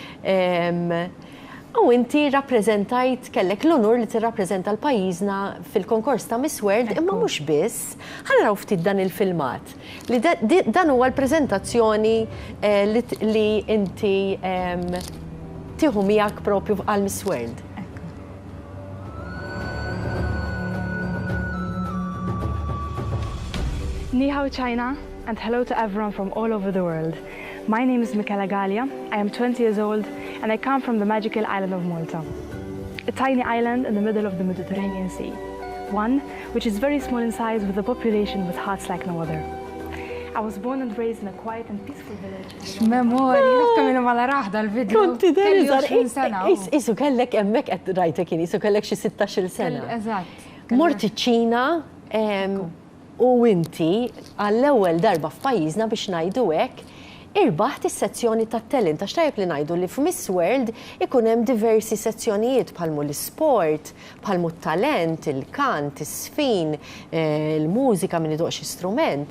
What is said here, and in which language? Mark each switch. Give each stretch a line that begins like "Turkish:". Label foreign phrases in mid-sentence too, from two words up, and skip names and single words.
Maltese: U inti rappreżentajt, kellek l-onur li tirrappreżenta l-pajjiżna fil-konkors ta' Miss World, imma mhux biss, ħanaraw ftit dan il-filmat. Li dan huwa l-preżentazzjoni li inti tieħu miegħek propju għal Miss World.
Chinese: 你好
English: China, and hello to everyone from all over the world. My name is Michela Gallia. I am 20 years old and I come from the magical island of Malta. A tiny island in the middle of the Mediterranean Sea. One which is very small in size with a population with hearts like no other. I was born and raised in a quiet and peaceful village.
Maltese: X'memorji, nafka minnu mala raħda l-video. Konti Kelli 20 sena. Isu kellek hemmhekk qed rajtek isu kellek xi 16-il sena. Eżatt. Morti ċina u inti għall-ewwel darba f'pajjiżna biex ngħidu hekk irbaħt is-sezzjoni tat-talent għax tajjeb li ngħidu li f'Miss World ikun hemm diversi sezzjonijiet bħalmu l-isport, bħalmu t-talent, il-kant, is-sfin, il-mużika min iduq xi strument.